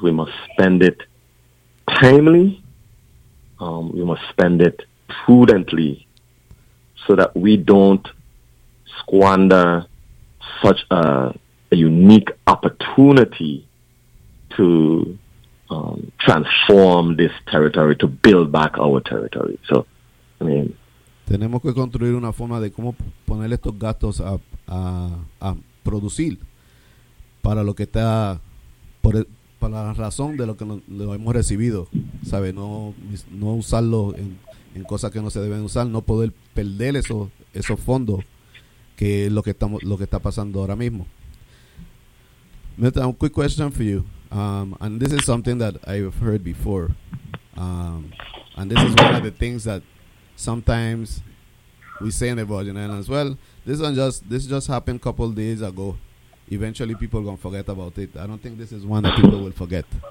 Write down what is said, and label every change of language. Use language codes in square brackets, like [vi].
[en] We must spend it timely. We must spend it prudently so that we don't squander such a unique opportunity to transform this territory, to build back our territory. So, I mean, [es] tenemos que construir una forma de cómo poner estos gastos a producir para lo que está, para la razón de lo que lo hemos recibido, ¿sabe? No usarlo en cosas que no se deben usar, no poder perder esos fondos, que es lo que está pasando ahora mismo. [en] A quick question for you, and this is something that I've heard before, and this is one of the things that sometimes we say in the Virgin Islands, well, this just happened a couple of days ago. Eventually, people are going to forget about it. I don't think this is one that people will forget.